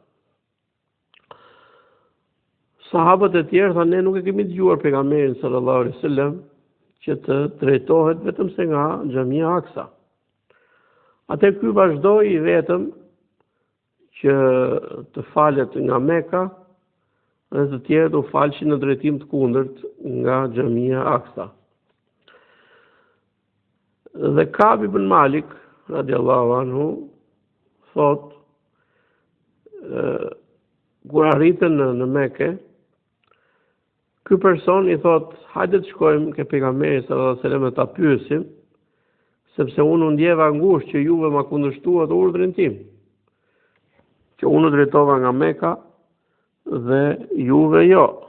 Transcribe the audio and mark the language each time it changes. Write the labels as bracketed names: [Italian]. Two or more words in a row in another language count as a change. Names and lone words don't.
[Albanian] Sahabët e tjerë thanë, ne nuk e kemi dëgjuar pejgamberin [Arabic] صلى الله عليه وسلم [Albanian] që të drejtohet vetëm se nga Xhamia Aksa. Atë ky vazhdoi vetëm që të falet nga Meka dhe të tjerët u falshin në drejtim të kundërt nga Xhamia Aksa. Dhe Ka'b ibn Malik [Arabic] رضي الله عنه [Albanian] thot, kur arritën në Mekë, ky person i thot, hajde të shkojmë ke pejgamberi [Arabic] صلى الله عليه وسلم [Albanian] ta pyesim, sepse unë u ndjeva ngushtë që juve ma kundërshtuat urdhrin tim, që unë u drejtova nga Meka dhe juve jo.